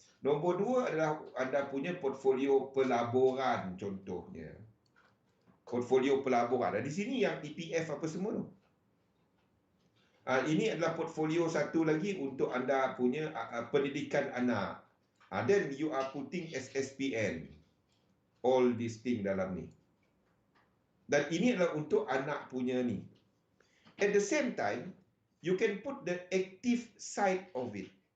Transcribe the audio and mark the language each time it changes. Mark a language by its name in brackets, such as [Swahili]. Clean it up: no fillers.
[Malay] Nombor dua adalah anda punya portfolio pelaburan contohnya. Portfolio pelaburan. Di sini yang EPF apa semua tu. Ini adalah portfolio satu lagi untuk anda punya pendidikan anak. [English] Then you are putting SSPN. All these thing [Malay] dalam ni. Dan ini adalah untuk anak punya ni. [English] At the same time, you can put the active side of it.